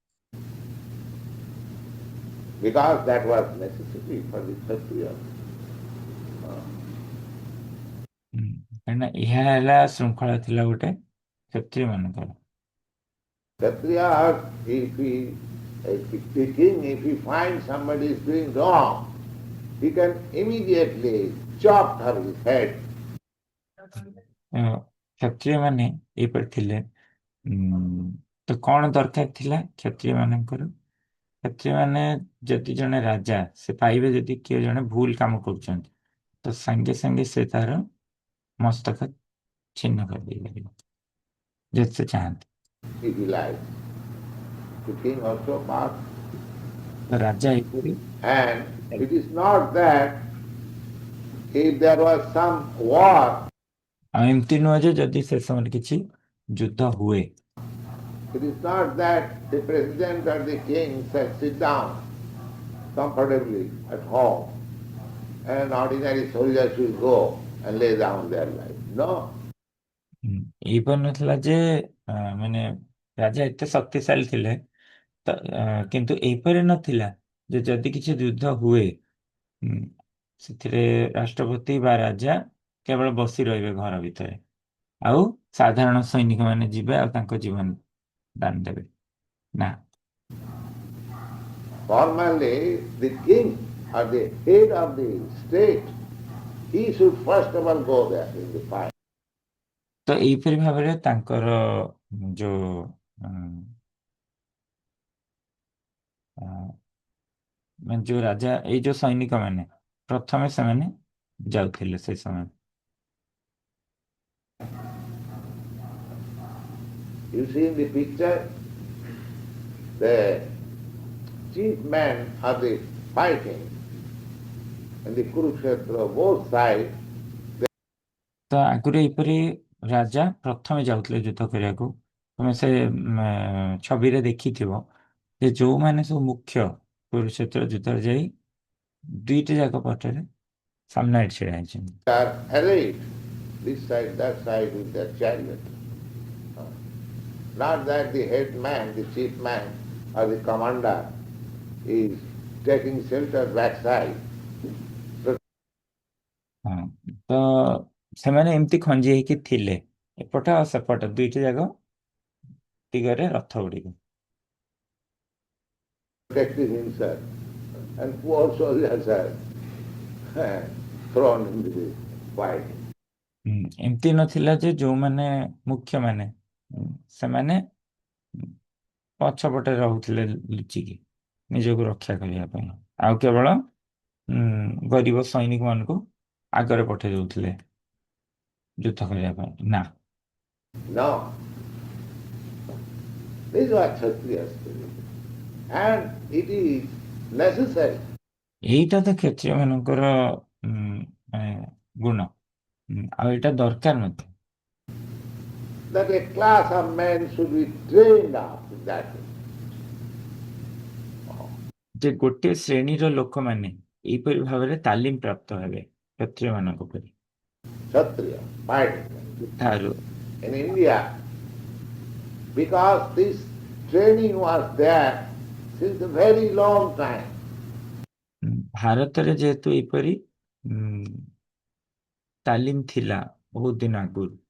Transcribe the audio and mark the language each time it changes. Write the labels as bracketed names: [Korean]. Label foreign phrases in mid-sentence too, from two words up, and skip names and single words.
[English] Because that was necessary for the Kshatriya. [Odia] କାହିଁକିନା ଏହା ହେଲା ଶୃଙ୍ଖଳା ଥିଲା ଗୋଟେ କ୍ଷତ୍ରିୟ ମାନଙ୍କର। [English] Kshatriya, if the king, if he finds somebody is doing wrong, he can immediately chop her his head. [Odia] କ୍ଷତ୍ରିୟ ମାନେ ଏଇପରି ଥିଲେ। ତ କଣ ଦରକାର ଥିଲା କ୍ଷତ୍ରିୟ ମାନଙ୍କର? କ୍ଷତ୍ରିୟ ମାନେ ଯଦି ଜଣେ ରାଜା ସେ ପାଇବେ ଯଦି କିଏ ଜଣେ ଭୁଲ କାମ କରୁଛନ୍ତି ତ ସାଙ୍ଗେ ସାଙ୍ଗେ ସେ ତାର ମସ୍ତକ ଛିନ୍ନ କରିଦେଇପାରିବ ଯଦି ସେ ଚାହାନ୍ତି। [English] If he likes. The king also passed. [Odia] ତ ରାଜା ଏପରି [English] And it is not that if there was some war, [Odia] ଆଉ ଏମିତି ନୁହଁ ଯେ ଯଦି ସେ ସମୟରେ କିଛି ଯୁଦ୍ଧ ହୁଏ [English] it is not that the president or the king said sit down comfortably at home and ordinary soldiers will go and lay down their life. No. [Odia] ଏଇପରି ନଥିଲା ଯେ ମାନେ ରାଜା ଏତେ ଶକ୍ତିଶାଳୀ ଥିଲେ ତ କିନ୍ତୁ ଏଇପରି ନଥିଲା ଯେ ଯଦି କିଛି ଯୁଦ୍ଧ ହୁଏ ସେଥିରେ ରାଷ୍ଟ୍ରପତି ବା ରାଜା କେବଳ ବସି ରହିବେ ଘର ଭିତରେ ଆଉ ସାଧାରଣ ସୈନିକ ମାନେ ଯିବେ ଆଉ ତାଙ୍କ ଜୀବନ ଦାନ ଦେବେ ନା। [English] Formally, the king or the head of the state, he should first of all go there in the fight. [Odia] ତ ଏଇପରି ଭାବରେ ତାଙ୍କର ଯୋଉ ମାନେ ଯୋଉ ରାଜା ଏଇ ଯୋଉ ସୈନିକ ମାନେ ପ୍ରଥମେ ସେମାନେ ଯାଉଥିଲେ ସେ ସମୟ। [English] You see in the picture, the chief men of the fighting in the Kurukshetra, both sides, [Odia] ତ ଆଗରୁ ଏହିପରି ରାଜା ପ୍ରଥମେ ଯାଉଥିଲେ ଯୁଦ୍ଧ କରିବାକୁ। ତମେ ସେ ଛବିରେ ଦେଖିଥିବ ଯେ ଯୋଉମାନେ ସବୁ ମୁଖ୍ୟ କୁରୁକ୍ଷେତ୍ର ଯୁଦ୍ଧରେ ଯାଇ ଦୁଇଟି ଯାକ ପଟରେ ସାମ୍ନାରେ ଛିଡା ହେଇଛନ୍ତି। [English] are arrayed this side, that side with their chariot. Not that the head man, the chief man, or the commander is taking shelter backside. [Odia] ହଁ, ତ ସେମାନେ ଏମିତି ଖଞ୍ଜି ହେଇକି ଥିଲେ ଏପଟ ଆଉ ସେପଟ ଦୁଇଟି ଯାକ ଦିଗରେ ରଥ ଗୁଡିକ। [English] Protecting himself, and poor soldiers are thrown into the fight. [Odia] ଏମିତି ନଥିଲା ଯେ ଯୋଉମାନେ ମୁଖ୍ୟ ମାନେ ସେମାନେ ପଛପଟେ ରହୁଥିଲେ ଲୁଚିକି ନିଜକୁ ରକ୍ଷା କରିବା ପାଇଁ, ଆଉ କେବଳ ଗରିବ ସୈନିକ ମାନଙ୍କୁ ଆଗରେ ପଠେଇ ଦଉଥିଲେ ଯୁଦ୍ଧ କରିବା ପାଇଁ। ନା, [English] No, these are Kshatriya spirit, and it is necessary [Odia] ଏଇଟା ତ କ୍ଷତ୍ରିୟ ମାନଙ୍କର ମାନେ ଗୁଣ, ଆଉ ଏଇଟା ଦରକାର ମଧ୍ୟ [English] that a class of men should be trained up in that way. [Odia] ଯେ ଗୋଟିଏ ଶ୍ରେଣୀର ଲୋକମାନେ ଏହିପରି ଭାବରେ ତାଲିମ ପ୍ରାପ୍ତ ହେବେ କ୍ଷତ୍ରିୟ ମାନଙ୍କ ପରି। [English] Kshatriya, fighting. [Odia] ଠାରୁ [English] In India, because this training was there since a very long time, [Odia] ଭାରତରେ ଯେହେତୁ ଏପରି ତାଲିମ ଥିଲା ବହୁତ ଦିନ ଆଗରୁ,